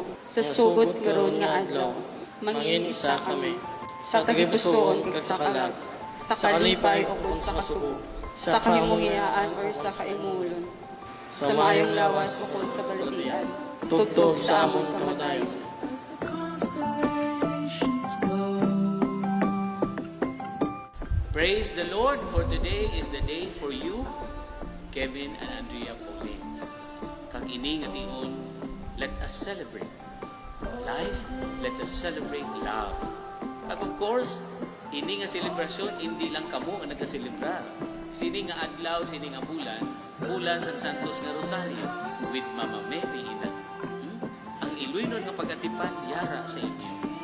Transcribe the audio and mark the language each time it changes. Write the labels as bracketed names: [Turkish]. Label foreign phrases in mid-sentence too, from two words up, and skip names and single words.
[Hiligaynon] sa sugod karon nga adlaw, mangin isa kami, sa kahipusoon kag sa kalag, sa kalipay o sa kasugo, sa kahimungiyaan or sa kaimulon, sa maayong lawas ukol sa balatian, tugtog sa among kamatayon. [English] Praise the Lord, for today is the day for you, Kevin and Andrea Pauline. [Hiligaynon] Kag ini nga tion, [English] let us celebrate life, let us celebrate love. [Hiligaynon] Kag [English] of course, [Hiligaynon] ini nga selebrasyon, hindi lang kamo ang nagkaselebrar. Sini nga adlaw, sini nga bulan, bulan San Santos nga Rosario, with Mama Mary ina. Ang Iloilo nga pagatipan, yara sa inyo.